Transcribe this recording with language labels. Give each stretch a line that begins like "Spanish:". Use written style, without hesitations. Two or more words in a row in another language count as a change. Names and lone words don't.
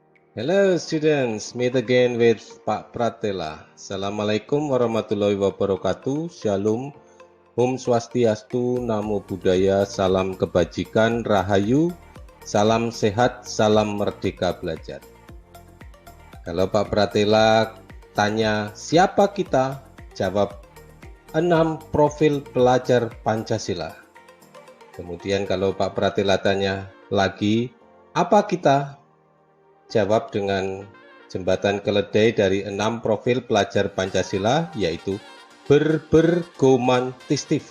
English: Hello students, meet again with Pak Pratela.
Arabic: السلام عليكم ورحمة الله وبركاته.
Indonesian: Shalom, Om Swastiastu, Namo Buddhaya, salam kebajikan, rahayu, salam sehat, salam merdeka belajar. Kalau Pak Pratela tanya siapa kita, jawab 6 profil pelajar Pancasila. Kemudian kalau Pak Pratela tanya lagi, apa kita? Jawab dengan jembatan keledai dari 6 profil pelajar Pancasila, yaitu berbergomantistif.